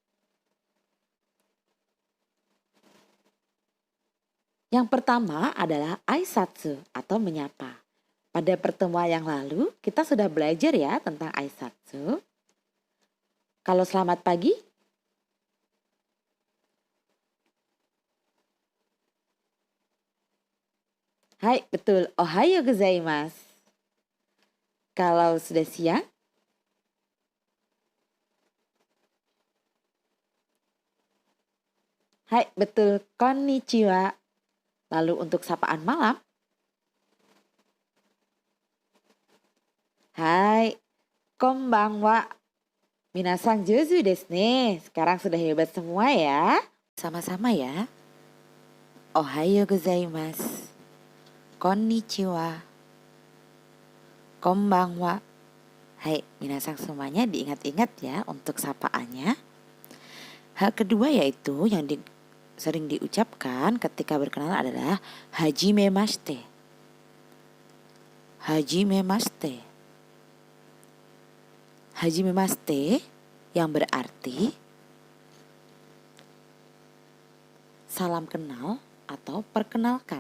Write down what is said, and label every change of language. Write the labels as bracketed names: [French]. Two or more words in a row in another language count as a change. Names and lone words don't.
[Indonesian] Yang pertama adalah aisatsu atau menyapa. Pada pertemuan yang lalu kita sudah belajar ya tentang aisatsu. Kalau selamat pagi, hai, betul. [Japanese] おはようございます. [Indonesian] Kalau sudah siang, hai, betul. Konnichiwa. Lalu untuk sapaan malam, hai, konbanwa. [Japanese] みなさん上手ですね. [Indonesian] Sekarang sudah hebat semua ya. Sama-sama ya. [Japanese] おはようございます。こんにちは. [Indonesian] Konbanwa. Hai, minasang semuanya diingat-ingat ya untuk sapaannya. Hal kedua yaitu yang sering diucapkan ketika berkenalan adalah hajimemashite. Hajimemashite. Hajimemashite yang berarti salam kenal atau perkenalkan.